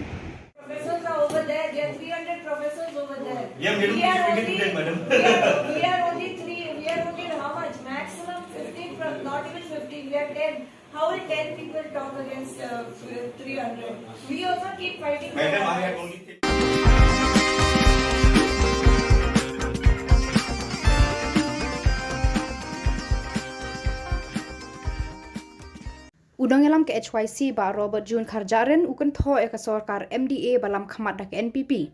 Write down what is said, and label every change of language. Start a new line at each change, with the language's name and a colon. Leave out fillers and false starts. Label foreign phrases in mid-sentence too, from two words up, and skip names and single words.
English: Professors are over there. There are 300 professors over there. Yeah, we are only 3. We are only how much? Maximum 15, not even 15. We are 10. How will 10 people talk against 300? We also keep fighting. Madam, I have only.
Khasi: Udang elam ke HYC ba Robert June Kharjaren ukan tho e ka sarkar MDA balam khamat dak NPP.